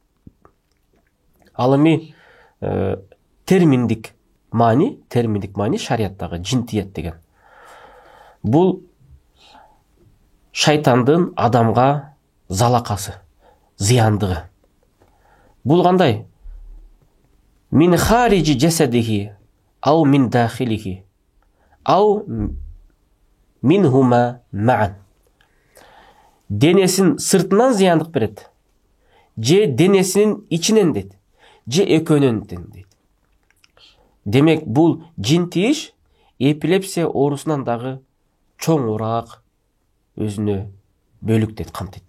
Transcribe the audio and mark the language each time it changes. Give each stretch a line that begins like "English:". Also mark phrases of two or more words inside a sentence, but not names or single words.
Kyrgyz: Ал эми терминдик маани шарияттагы жинтиет деген. Бул шайтандын адамга залакасы, зыяндыгы. Бул кандай?
Arabic: من خارج جسده أو من داخله أو منهما معا.
Kyrgyz: Денесин сыртынан зыяндык берет. Же денесинин ичинен дейт. Же экөөнөн дейт. Демек бул жинтиш эпилепсия оорусунан дагы чоңураак өзүнө бөлүк дейт, камтыйт.